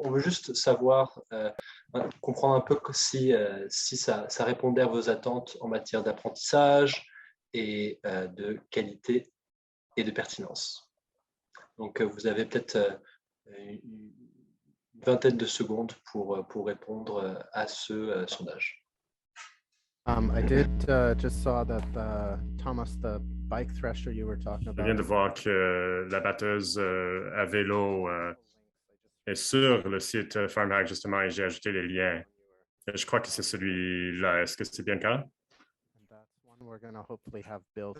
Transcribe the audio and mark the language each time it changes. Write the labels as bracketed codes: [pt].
[fr] On veut juste savoir, comprendre un peu si ça répondait à vos attentes en matière d'apprentissage et de qualité et de pertinence. Donc, vous avez peut-être une vingtaine de secondes pour répondre à ce sondage. [en] I did just saw that Thomas, the bike thresher you were talking [fr] Je [en] about. [fr] viens de voir que la batteuse à vélo est sur le site FarmHack justement et j'ai ajouté les liens. Je crois que c'est celui-là. Est-ce que c'est bien le cas? [en] And that's one we're gonna hopefully have built.